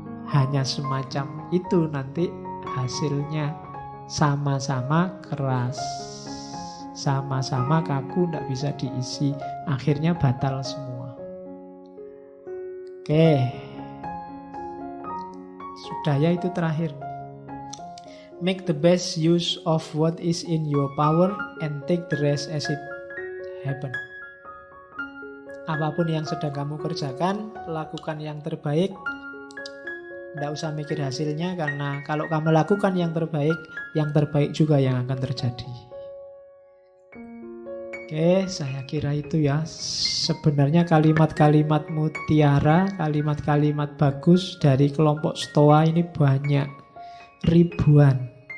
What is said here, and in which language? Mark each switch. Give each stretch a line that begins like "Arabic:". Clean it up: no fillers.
Indonesian: hanya semacam itu, nanti hasilnya sama-sama keras, sama-sama kaku, tidak bisa diisi, akhirnya batal semua. Oke, sudah ya, itu terakhir.
English: Make the best use of what is in your power and take the rest as it happen.
Indonesian: Apapun yang sedang kamu kerjakan, lakukan yang terbaik. Tidak usah mikir hasilnya, karena kalau kamu lakukan yang terbaik juga yang akan terjadi. Oke, saya kira itu ya. Sebenarnya kalimat-kalimat mutiara, kalimat-kalimat bagus dari kelompok Stoa ini banyak, ribuan.